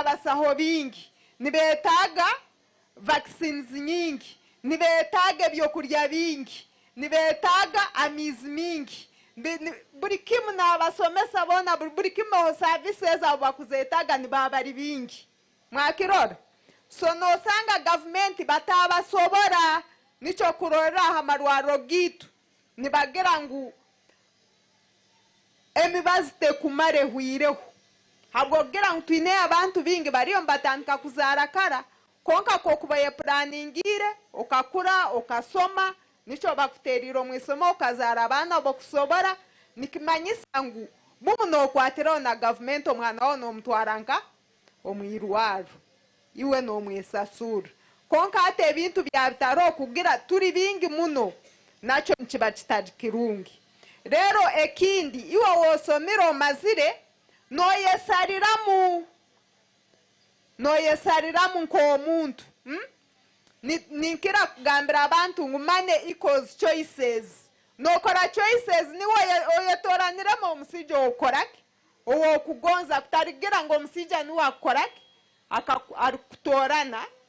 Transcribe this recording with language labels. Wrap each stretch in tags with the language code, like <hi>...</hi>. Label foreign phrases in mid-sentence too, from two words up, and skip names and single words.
<ttj>basaho bingi nibetaga vaccines nyingi nibetaga byokurya bingi nibetaga amizi mingi buri kimu nabasomesa bona buri kimu ho services abo bakuzetaga nibabari bingi mwakirora so nosanga government batabasobora nico kurora amarwaro gitu nibagira ngu emibazite kumare hwireho habwogira ngu twine abantu bingi bariyo mbatandika kuzarakara konka ko kubaye planingire okakura okasoma nico bakuteriro mwisomo okazara abana bokusobora nikimanyisa ngu muno kwatero na government omwana ono mutwaranka omwirwaro iwe no mwisasura konka ate ebintu bya bitaro kugira turi bingi muno nacho nchiba kitadikirungi rero ekindi iwe wosomiro mazire noyesariramu nk'omuntu ninkira kugambira abantu ngumane</ttj> <en>equals choices</en> <ttj>nokora choices niwe oyetoraniremu omusija okoraki owo kugonza kutarigira ngo omusija niwe akoraki akutorana</ttj>